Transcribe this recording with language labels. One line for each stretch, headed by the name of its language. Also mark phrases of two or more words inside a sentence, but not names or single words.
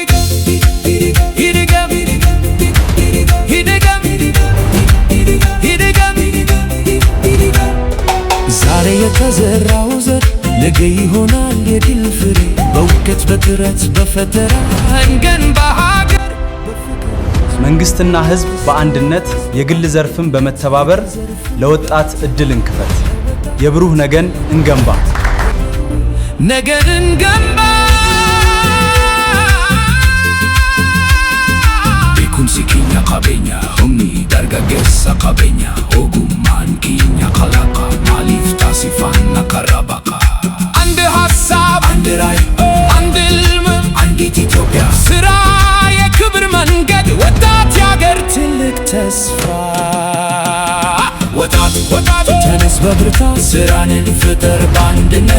Amharic: ዛሬ የተዘራው ዘር ነገ ይሆናል የድል ፍሬ በእውቀት በጥረት በፈጠራ እንገንባ ሀገር። መንግስትና ህዝብ በአንድነት የግል ዘርፍን በመተባበር ለወጣት እድል እንክፈት፣ የብሩህ ነገን እንገንባ። ነገን እንገንባ
Oromo: beekumsi keenya qabeenya humni dargaggeessa qabeenya ogummaan keenya kalaqa maaliif taasifanna karaa baqa
Amharic: አንድ ሀሳብ አንድ ራዕይ አንድ ህልም አንዲት ኢትዮጵያ ስራ የክብር መንገድ ወጣት የሀገር ትልቅ ተስፋ ወጣት ወጣት ተነስ በብርታት ስራን እንፍጠር በአንድነት